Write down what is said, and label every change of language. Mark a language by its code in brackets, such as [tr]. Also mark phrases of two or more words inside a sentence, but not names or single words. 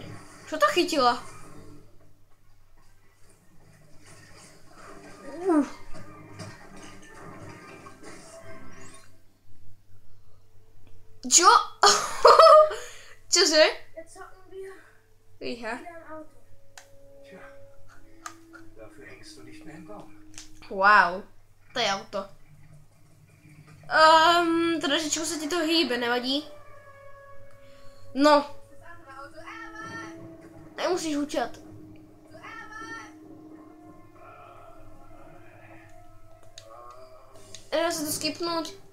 [sk] Čo to chytila? Čo? Čože? Fíha. [de] Tja, dafür hängst du nicht mehr im Baum. [sk] Wow, to je auto. Trošičku sa ti to hýbe, nevadí? No. Nemusíš hučať. Dá sa to skipnúť?